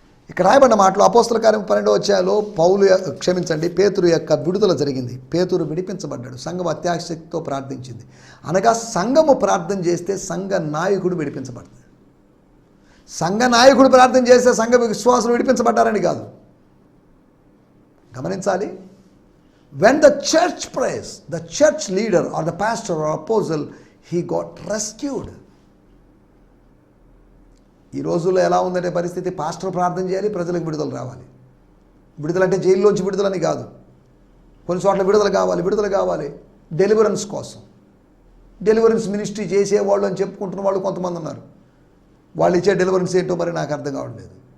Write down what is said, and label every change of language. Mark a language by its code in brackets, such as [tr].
[te] ఇక్కడ రాయబడిన మాటలు అపోస్తల కార్యం 12వ అధ్యాయంలో పేతురు యొక్క విడుదల జరిగింది. పేతురు విడిపించబడ్డాడు. సంఘం అత్యాశక్తితో ప్రార్థించింది. అనగా సంఘము ప్రార్థన చేస్తే సంఘ నాయకుడు విడిపించబడతాడు. సంఘ నాయకుడు ప్రార్థన చేస్తే సంఘ విశ్వాసులు విడిపించబడ్డారని కాదు. గమనించాలి. [en] When the church prays, the church leader or the pastor or apostle, he got rescued. [te] ఈ రోజుల్లో ఎలా ఉందంటే పరిస్థితి, పాస్టర్ ప్రార్థన చేయాలి, ప్రజలకు విడుదల రావాలి. విడుదల అంటే జైల్లోంచి విడుదలని కాదు. కొన్ని చోట్ల విడుదల కావాలి డెలివరెన్స్ కోసం. డెలివరెన్స్ మినిస్ట్రీ చేసేవాళ్ళు అని చెప్పుకుంటున్న వాళ్ళు కొంతమంది ఉన్నారు. వాళ్ళు ఇచ్చే డెలివరెన్స్ ఏంటో మరి నాకు అర్థం కావట్లేదు.